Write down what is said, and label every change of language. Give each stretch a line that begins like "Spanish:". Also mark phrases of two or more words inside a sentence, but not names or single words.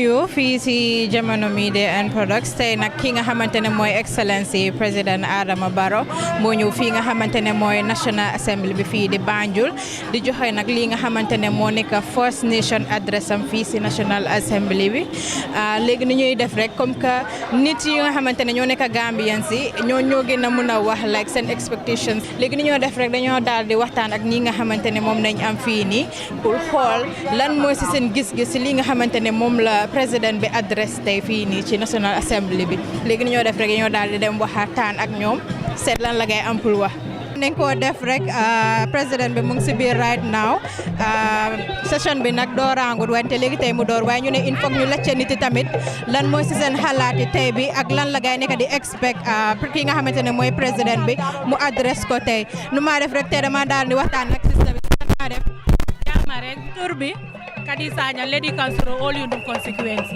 Wolof: fii si Jamono Media and Products tey nag ki nga xamante ne mooy Excellency président Adama Barrow moo ñëw fii nga xamante ne mooy National Assembly bi fii di Banjul di joxe nag lii nga xamante ne moo nekk
English: First Nation address
Wolof: am fii si National Assembly bi léegi ni ñuy def rek
French: comme que
Wolof: nit yi nga xamante ne ñoo nekk Gambian si ñoo gën a mun a wax like seen expectations léegi ni ñoo def rek dañoo daal di waxtaan ak ñi nga xamante ne moom nañ am fii nii pour xool lan mooy si seen gis-gis si li nga xamante ne moom la président bi adresse tey fii nii ci National Assembly bi léegi ni ñoo def rek ñoo daal di dem waxtaan ak ñoom seet lan la ngay am pour wax. nañ ko def rek président bi mu ngi si biir
English: right now
Wolof: session bi nag dooraangut wante léegi tey mu door waaye ñu ne
French: il faut
Wolof: ñu lacce nit yi tamit lan mooy si seen xalaati tey bi ak lan la gaay nekk di expect ki nga xamante ne mooy président bi mu adresse ko tey nu maa def rek tey dama daal di waxtaan nag système bi maa def jaama rek tur bi Kadi Sagnang
English: Lady Councillor
Wolof: All Yundum constituency.